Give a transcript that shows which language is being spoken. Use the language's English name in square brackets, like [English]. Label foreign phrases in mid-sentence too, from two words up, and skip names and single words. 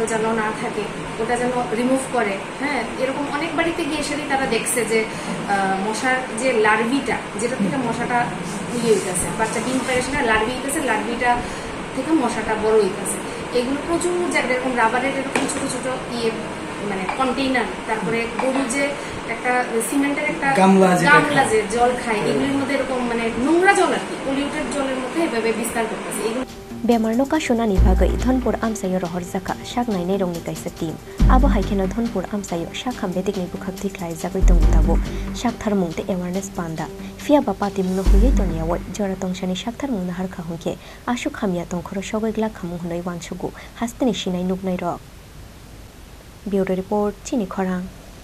[Bangla] যেন না থাকে ওটা যেন রিমুভ করে হ্যাঁ এরকম অনেক বাড়িতে গিয়ে সেটাই তারা দেখছে যে মশার যে লার্ভিটা যেটা থেকে মশাটা হইতেছে বাচ্চা ডিম পারে সেটা লার্ভি হইতেছে লার্ভিটা থেকে মশাটা বড় হইতেছে এগুলো প্রচুর জায়গায় এরকম রাবারের এরকম ছোট ছোট মানে কন্টেইনার তারপরে গরু যে একটা সিমেন্টের একটা গামলা যে জল খায় এগুলির মধ্যে এরকম মানে নোংরা জল আর কি পলিউটেড জলের মধ্যে এভাবে বিস্তার করতেছে এগুলো [Bodo] बेमारनो कासुनानि बागै धनपुर आमसायो रहरजाका शाक नायनाय रंनि कायसा टीम आबो हाइखेनो धनपुर आमसायो शाखाम बेटेकनि बुखाक्ति खालायजागै दंताबो शाकथार मुंते एवारनेस पान्दा फियाबा पाति मुंनो हुयै तनियावै जरा तंसानि शाकथार मुंनो हारखा हुंखे आशु खामिया तंखरो सगैग्ला खामु हुनै वानसुगु हास्तेनि सिनाय नुगनाय रक ब्यूरो रिपोर्ट चिनि खरां।